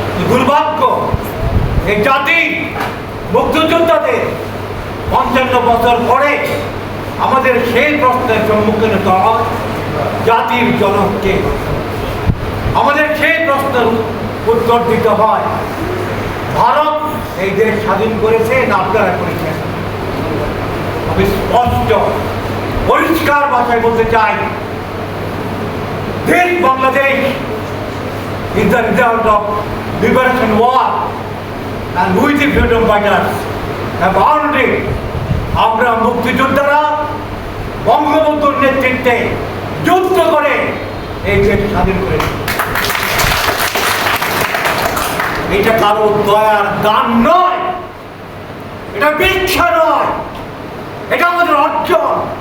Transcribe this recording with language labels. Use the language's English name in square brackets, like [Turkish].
[Bangla] দুর্ভাগ্য এই জাতি মুক্তিযোদ্ধাদের ৫৫ বছর পরে আমাদের সেই প্রশ্নের সম্মুখীন হতে হয়, জাতির জনককে আমাদের সেই প্রশ্নের উত্তর দিতে হয়, ভারত এই দেশ স্বাধীন করেছে না আপনারা করেছেন? আমি স্পষ্ট পরিষ্কার ভাষায় বলতে চাই, [English] this Bangladesh is the result of liberation war and we the freedom fighters have earned it. [Bangla] আমরা মুক্তিযোদ্ধারা বঙ্গবন্ধুর নেতৃত্বে যুদ্ধ করে এই দেশ স্বাধীন করেছি। এটা কারো দয়ার দান নয়, এটা ভিক্ষা নয়, এটা আমাদের অর্জন।